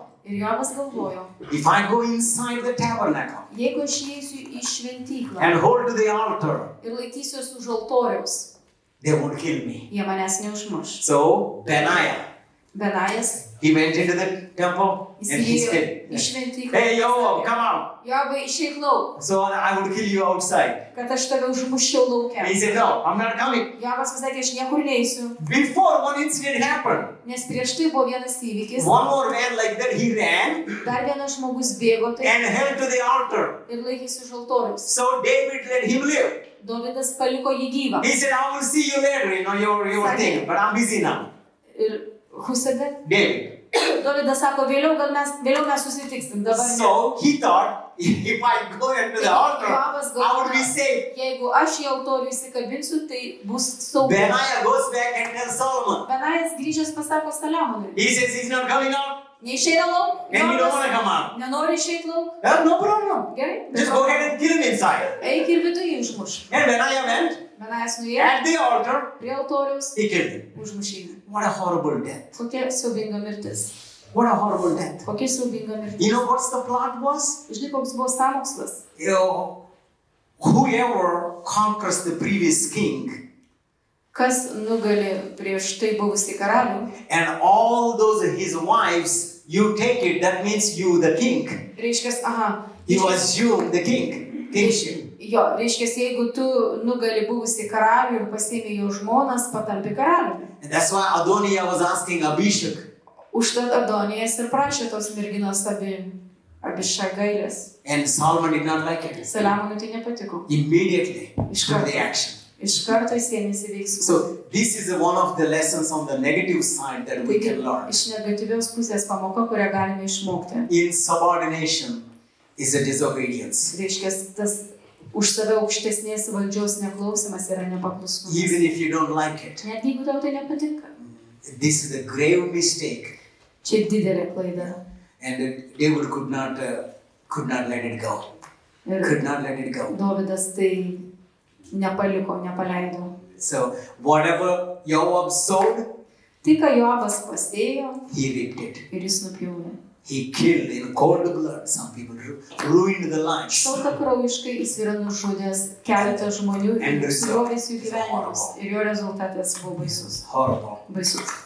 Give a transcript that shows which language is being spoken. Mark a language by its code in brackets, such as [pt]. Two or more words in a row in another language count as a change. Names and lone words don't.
[lt] Ir Joabas galvojo, [en] if I go inside the tabernacle [lt] jeigu aš įeisiu į šventyklą [en] and hold to the altar, [lt] ir laikysiuos už altoriaus, [en] they won't kill me. [lt] jie manęs neužmuš. [en] So Benajas he went into the temple and he [lt] įėjo [en] said, [lt] į šventyklą. [en] hey Joab, come out. [lt] Joabai, išeik lauk, [en] So I will kill you outside. [lt] kad aš tave užmuščiau lauke. [en] He said, no, I'm not coming. [lt] Joabas pasakė, aš niekur neisiu, [en] Before one incident happened, [lt] nes prieš tai buvo vienas įvykis. [en] one more man like that, he ran [lt] Dar vienas žmogus bėgo tai [en] and held to the altar. [lt] ir laikėsi už altoriaus. [en] So David let him live. [lt] Dovydas paliko jį gyvą. [en] He said, I will see you later, your thing, but I'm busy now. [lt] Ir Husada, David. Dovydas sako, vėliau mes susitiksim. Dabar ne. [en] So he thought, if I go into the altar, Joabas I would be [lt] galvoja, [en] safe. [lt] jeigu aš į altorių įsikabinsiu, tai bus saugu. [en] Benaiah goes back and tells Solomon. [lt] Benajas grįžęs pasako Saliamonui. [en] He says he's not coming out. [lt] Neišeina lauk. [en] And you don't want to come out. [lt] Nenori išeiti lauk. [en] No problem. [lt] Gerai. [en] Just go ahead and kill him inside. [lt] Eik ir viduje užmuš. [en] And Benaiah went [lt] Benajas nuėjo [en] at the altar. [lt] prie altoriaus, [en] He killed him. [lt] užmušė jį. [en] What a horrible death. [lt] Kokia siaubinga mirtis. [en] What a horrible death. [lt] Kokia siaubinga mirtis. [en] You know what's the plot was? [lt] Žinai, koks buvo sąmokslas. [en] Whoever conquers the previous king [lt] Kas nugali prieš tai buvusį karalių. [en] and all those his wives, you take it, that means you the king. [lt] Reiškia, [en] You assume the kingship. [lt] Jo, reiškia, jeigu tu nugali buvusį karalių ir pasiėmė jo žmonas, patampi karaliumi. [en] And that's why Adoniah was asking Abishag. [lt] Užtat Adonijas ir prašė tos merginos Abišagailės. [en] And Solomon did not like it. [lt] Saliamonui tai nepatiko. [en] Immediately [lt] Iš [en] took [lt] karto. [en] the action. [lt] Iš karto jis ėmėsi veiksmų. [en] So this is one of the lessons on the negative side that we [lt] Taigi, [en] can learn. [lt] iš negatyvios pusės pamoka, kurią galime išmokti. [en] Insubordination is a disobedience. [lt] Reiškia, tas už save aukštesnės valdžios neklausimas yra nepaklusnumas. [en] Even if you don't like it. [lt] Net jeigu tau tai nepatinka. [en] This is a grave mistake. [lt] Čia didelė klaida. [en] And David could not let it go. Could not let it go. [lt] Dovydas tai nepaleido. [en] So whatever Joab sowed, [lt] Tai, ką Joabas pasėjo, [en] he reaped it. [lt] ir jis nupjūvė. [en] He killed in cold blood. Some people ruined the lives. [lt] Šaltakraujiškai jis yra nužudęs keletą žmonių ir sugriovęs jų gyvenimus. Ir jo rezultatas buvo baisus. [en] Horrible. [lt] Baisus.